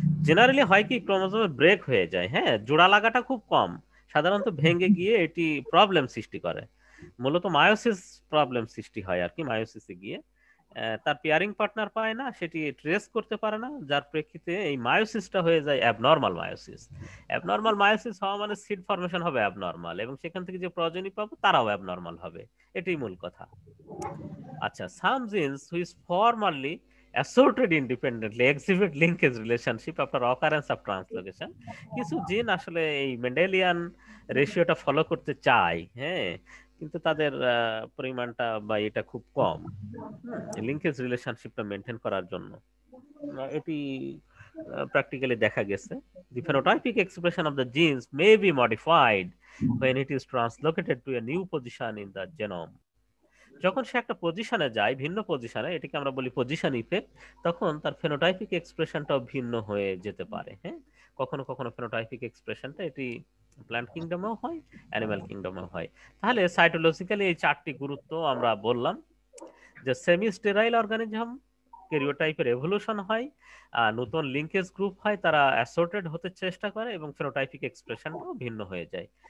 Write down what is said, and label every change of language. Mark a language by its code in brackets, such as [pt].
[bn] Generally হয় কি ক্রোমোসোমে break হয়ে যায়, হ্যাঁ, জোড়া লাগাটা খুব কম, সাধারণত ভেঙে গিয়ে এটি প্রবলেম সৃষ্টি করে, মূলত মায়োসিস প্রবলেম সৃষ্টি হয় আর কি। মায়োসিসে গিয়ে তার পেয়ারিং পার্টনার পায় না, সেটি ট্রেস করতে পারে না, যার প্রেক্ষিতে এই মায়োসিসটা হয়ে যায় অ্যাবনর্মাল মায়োসিস। অ্যাবনর্মাল মায়োসিস হওয়া মানে সিড ফরমেশন হবে অ্যাবনর্মাল, এবং সেখান থেকে যে প্রজনী পাবো তারাও অ্যাবনর্মাল হবে, এটাই মূল কথা। [en] আচ্ছা, some genes which formerly assorted independently exhibit linkage relationship after occurrence of translocation. [bn] কিছু জিন আসলে এই মেন্ডেলিয়ান রেশিওটা ফলো করতে চায়, হ্যাঁ, কিন্তু তাদের পরিমাণটা বা এটা খুব কম লিঙ্কেজ রিলেশনশিপটা মেনটেন করার জন্য। এটি প্র্যাকটিক্যালি দেখা গেছে। [en] The phenotypic expression of the genes may be modified when it is translocated to a new position in the genome. [bn] যখন সে একটা পজিশনে যায়, ভিন্ন পজিশনে, এটাকে আমরা বলি পজিশন ইফেক্ট, তখন তার ফেনোটাইপিক এক্সপ্রেশনটাও ভিন্ন হয়ে যেতে পারে। হ্যাঁ, কখনো কখনো ফেনোটাইপিক এক্সপ্রেশনটা এটি প্ল্যান্ট কিংডমেও হয়, অ্যানিমাল কিংডমেও হয়। তাহলে সাইটোলজিক্যালি এই চারটি গুরুত্ব আমরা বললাম, যে সেমি স্টেরাইল অর্গানিজম ক্যারিওটাইপের এভলিউশন হয়, নতুন লিঙ্কেজ গ্রুপ হয়, তারা অ্যাসর্টেড হতে চেষ্টা করে এবং ফেনোটাইপিক এক্সপ্রেশনটাও ভিন্ন হয়ে যায়।